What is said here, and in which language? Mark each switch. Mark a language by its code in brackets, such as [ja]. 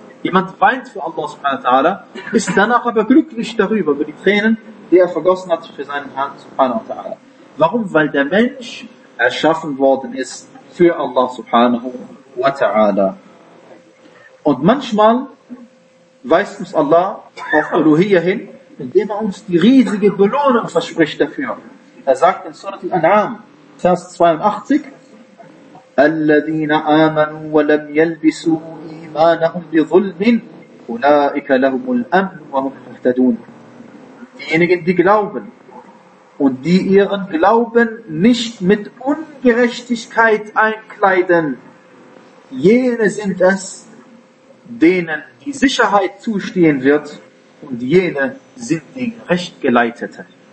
[de] Jemand weint für Allah subhanahu wa ta'ala, ist danach aber glücklich darüber, über die Tränen, die er vergossen hat für seinen Herrn subhanahu wa ta'ala. Warum? Weil der Mensch erschaffen worden ist für Allah subhanahu wa ta'ala. Und manchmal weist uns Allah auf Uluhiyya hin, indem er uns die riesige Belohnung verspricht dafür. Er sagt in Surah Al-An'am, Vers 82, [ar] الَّذِينَ آمَنُوا وَلَمْ يَلْبِسُوا إِيمَانَهُمْ بِظُلْمٍ أُولَٰئِكَ لَهُمُ الْأَمْنُ وَهُمْ مُهْتَدُونَ. [de] diejenigen, die glauben. Und die ihren Glauben nicht mit Ungerechtigkeit einkleiden, jene sind es, denen die Sicherheit zustehen wird, und jene sind die Rechtgeleiteten.